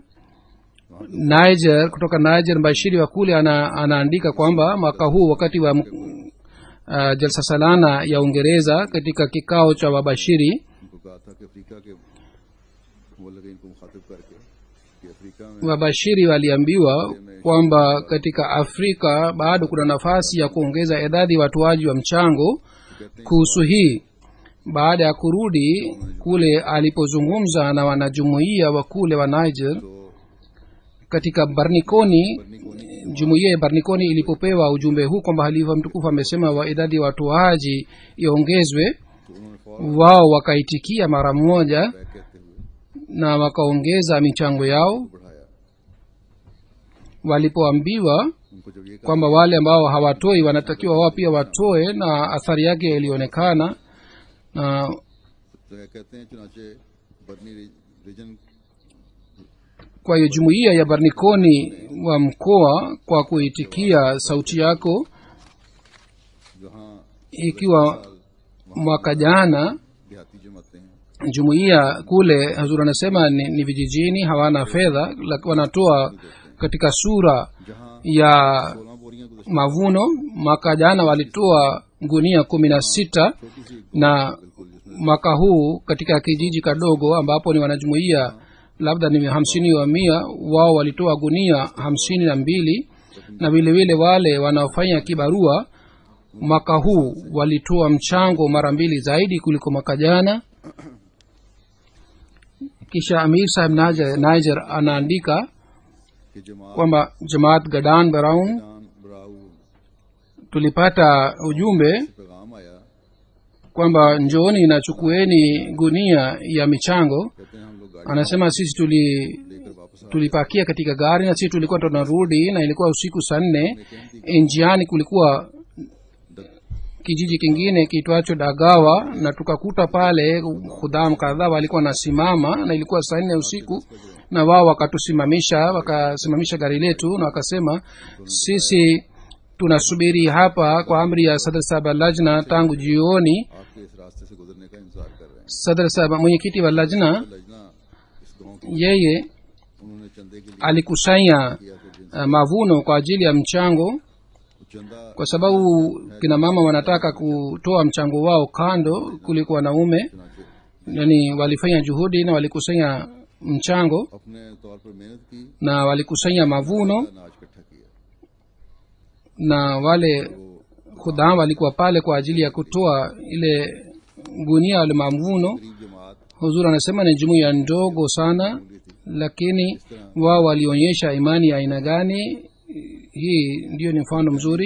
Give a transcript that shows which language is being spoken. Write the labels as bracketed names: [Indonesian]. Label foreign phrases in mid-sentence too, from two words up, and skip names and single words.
[Swahili] Niger, kutoka Niger, mbashiri wa kule anaandika kwamba mwaka huu wakati wa jalsa salana ya Uingereza, katika kikao cha wabashiri, [Urdu] ان کو کہا تھا کہ افریقہ کے وہ لگے ان کو مخاطب کر کے کہ افریقہ میں [Swahili] wabashiri waliambiwa kwamba katika Afrika bado kuna nafasi ya kuongeza idadi watoaji wa mchango. Kuhusu hii, baada ya kurudi kule, alipozungumza na wanajumuiya wa kule wa Niger katika Barnikoni, jumuiya ya Barnikoni ilipopewa ujumbe huu kwamba halifa mtukufu amesema wa idadi watoaji iongezwe, [Urdu] تو انہوں نے فوراً [Swahili] wao wakaitikia mara moja [Urdu] بیک کہتے ہوئے [Swahili] na wakaongeza michango yao. बढ़ाया। Walipoambiwa [Urdu] ان کو جب یہ کہا [Swahili] kwamba wale ambao hawatoi wanatakiwa wao pia watoe, na athari yake ilionekana, na [Urdu] تو کہتے ہیں چنانچہ برنی ریجن [Swahili] kwa hiyo jumuiya ya Barnikoni wa mkoa kwa kuitikia sauti yako, जहाँ ikiwa mwaka jana [Urdu] دیہاتی جماعتیں ہیں [Swahili] jumuiya kule, Hazur anasema ni vijijini, hawana fedha, wanatoa katika sura जहाँ ya [Urdu] 16 بوریاں گزشتہ [Swahili] mavuno. Mwaka jana walitoa gunia 16, na mwaka huu katika kijiji kadogo ambapo ni wanajumuiya labda ni 50 wa 100, wao walitoa gunia 52, na vile vile wale wanaofanya kibarua mwaka huu walitoa mchango mara 2 zaidi kuliko mwaka jana. kisha amir sahib niger anaandika [Urdu] کہ جماعت [Swahili] kwamba jamaat gadan baraun बराऊ tulipata ujumbe [Urdu] پیغام آیا, [Swahili] kwamba njooni na chukueni gunia ya michango. [Urdu] کہتے ہیں ہم لوگ گاڑی [Swahili] Anasema sisi [Urdu] لے کر واپس آ [Swahili] tulipakia katika gari na sisi tulikuwa tunarudi, na ilikuwa usiku saa 4. Njiani kulikuwa kijiji kingine kiitwacho Dagawa, na tukakuta pale khudam kadhaa walikuwa nasimama, na ilikuwa saa 4 usiku, na wao wakasimamisha gari letu na wakasema, sisi tunasubiri hapa kwa amri ya sadr sahab lajna tangu jioni. [Urdu] آپ کے اس راستے سے گزرنے کا انتظار کر رہے ہیں. [Swahili] Sadr sahab mwenyekiti wa lajna [Urdu] لجنہ اس گاؤں کو [Swahili] yeye [Urdu] انہوں نے چندے کے لیے [Swahili] alikusanya [Urdu] کیا تو [Swahili] mavuno kwa ajili ya mchango, चंदा kwa sababu kina mama wanataka kutoa mchango wao kando kuliko wanaume. चुनाचे Yani walifanya juhudi na walikusanya mchango [Urdu] اپنے طور پر محنت کی, [Swahili] na walikusanya mavuno, [Urdu] اناج اکٹھا کیا. [Swahili] na wale khudam walikuwa pale kwa ajili ya kutoa ile gunia wale mavuno. [Urdu] غریب جماعت [Swahili] Huzur anasema ni jumuiya ndogo sana, lakini wao walionyesha imani ya aina gani. Hii ndio ni mfano mzuri.